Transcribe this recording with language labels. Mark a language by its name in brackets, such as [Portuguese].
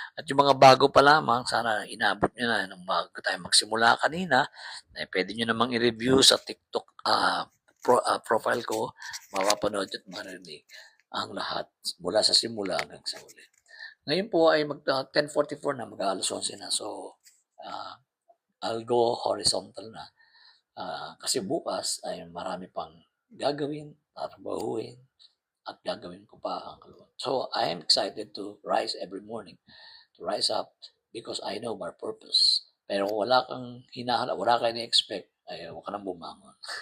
[Filipino] At yung mga bago pa lamang, sana inabot nyo na nung bago tayo magsimula kanina, ay pwede nyo namang i-review sa TikTok profile ko, mapapanood at marinig ang lahat mula sa simula hanggang sa uli. Ngayon po ay 10:44 na, mag-alas 11 na. So, I'll go horizontal na. Kasi bukas ay marami pang gagawin, tatrabahuin, at gagawin ko pa ang kaluluwa. [English] So, I am excited to rise every morning, to rise up because I know my purpose. [Filipino] Pero kung wala kang hinahanap, wala kang expect ay huwag ka nang bumangon.